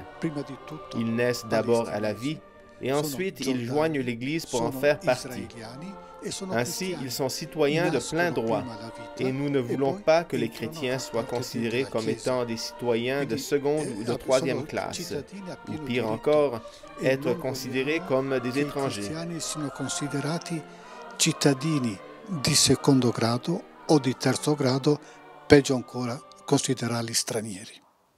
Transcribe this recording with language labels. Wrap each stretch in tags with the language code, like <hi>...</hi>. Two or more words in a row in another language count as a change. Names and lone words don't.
<fr>Ils naissent d'abord à la vie et ensuite ils joignent l'Église pour en faire partie. Ainsi, ils sont citoyens de plein droit et nous ne voulons pas que les chrétiens soient considérés comme étant des citoyens de seconde ou de troisième classe, ou pire encore, être considérés comme des étrangers.</fr> <it>Cittadini di secondo grado o di terzo grado, peggio ancora, considerarli stranieri.</it>